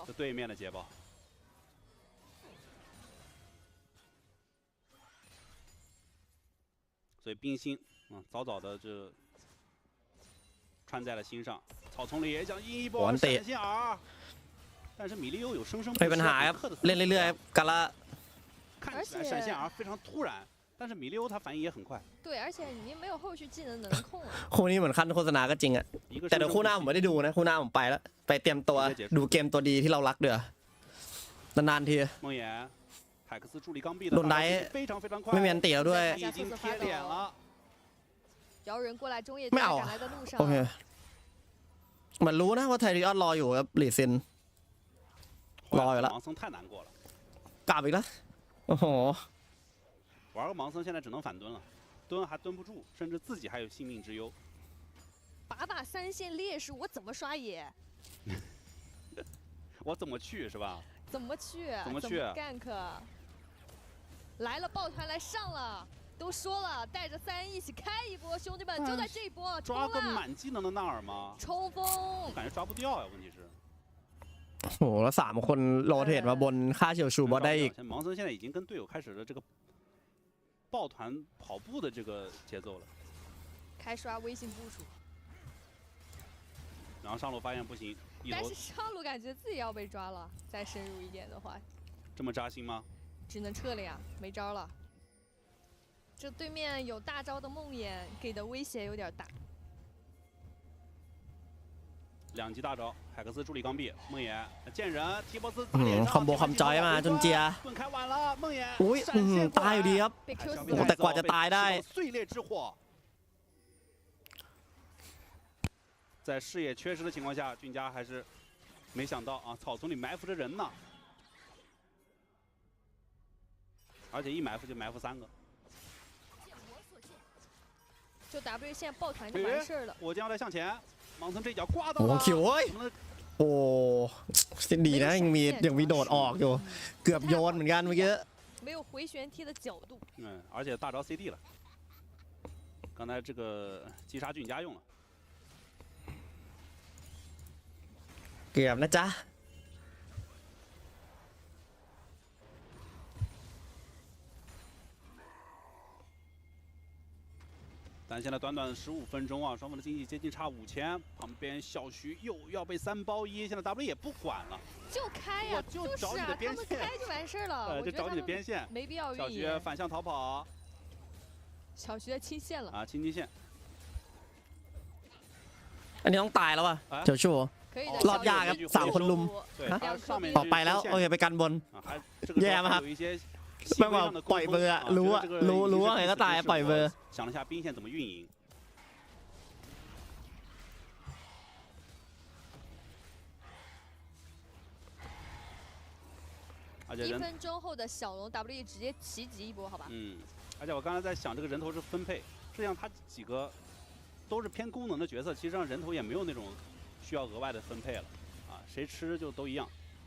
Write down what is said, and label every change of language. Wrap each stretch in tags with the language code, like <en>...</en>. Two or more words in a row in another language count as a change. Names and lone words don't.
<zh>对面的捷报。所以冰心，早早的就穿在了心上。草丛里也想印一波闪现耳。但是米利欧有生生不息，没</zh> <th>ปัญหาครับเล่นเรื่อยๆกันละ</th> <zh>看起来闪现耳非常突然，但是米利欧他反应也很快。对，而且你没有后续技能能控啊。</zh> <th>คู่นี้เหมือนขั้นโฆษณาก็จริงอะแต่เดี๋ยวคู่หน้าผมไม่ได้ดูนะคู่หน้าผมไปแล้วไปเตรียมตัวดูเกมตัวดีที่เรารักเดี๋ยวนานๆที</th> <zh>梦魇海克斯助力刚臂的</zh> <th>โดนได้ไม่มีอันตีแล้วด้วย</th> <zh>已经贴脸了摇人过来中野</zh> <th>ไม่เอาโอเคเหมือนรู้นะว่าไทริออนรออยู่ครับหลีซินรออยู่แล้วกลับอีกแล้วโอ้โห</th> <zh>玩个盲僧现在只能反蹲了，蹲还蹲不住，甚至自己还有性命之忧。把三线烈士，我怎么刷野？我怎么去是吧？怎么去？怎么去？gank？来了，抱团来上了，都说了，带着3一起开一波，兄弟们，就在这一波，抓个满技能的纳尔吗？冲锋，我感觉抓不掉呀，问题是。</zh> <th>โอ้แล้ว3 คนโรเทตมาบนค่าเฉียวชูบอสได้อีก</th> <zh>盲僧现在已经跟队友开始了这个抱团跑步的这个节奏了。开刷微信部署，然后上路发现不行，但是上路感觉自己要被抓了，再深入一点的话，这么扎心吗？只能撤了呀，没招了。这对面有大招的梦魇给的威胁有点大。 2级大招，海克斯助力刚臂，梦魇见人，提波斯</zh> <th>คอมโบคอมจอยมาจนเจียอุ้ยตายอยู่ดีครับแต่กว่าจะตายได้</th> <zh>碎裂之火在视野缺失的情况下，俊家还是没想到啊，草丛里埋伏着人呢，而且一埋伏就埋伏3个。就 W 线抱团就完事儿了。火箭要再向前。盲僧这一脚挂到了，</zh> <th>โอ้คิวเว้ยโอ้ดีนะยังมีโดดออกอยู่เกือบโยนเหมือนกันเมื่อกี้</th> <zh>没有回旋踢的角度而且大招 CD 了刚才这个击杀俊家用了</zh> <th>เกือบนะจ๊ะ</th> <zh>但现在短短15分钟啊，双方的经济接近差5000，旁边小徐又要被3包1，现在 W 也不管了，就开呀，就找你的边线，开就完事了，就找你的边线，没必要小徐反向逃跑，小徐清线了啊，清金线，</zh> <th>อันนี้ต้องตายแล้วอ่ะเดี๋ยวชูรอดยากครับ3 คนลุมออกไปแล้วโอเคไปกันบนแย่มากครับไม่ว่าปล่อยเบอร์รู้ว่าไงก็ตายปล่อยเบอร์</th> <zh>想了下兵线怎么运营 1分钟后的小龙 W 直接奇袭一波，好吧？而且我刚才在想这个人头是分配，实际上他几个都是偏功能的角色，其实上人头也没有那种需要额外的分配了啊，谁吃就都一样。</zh>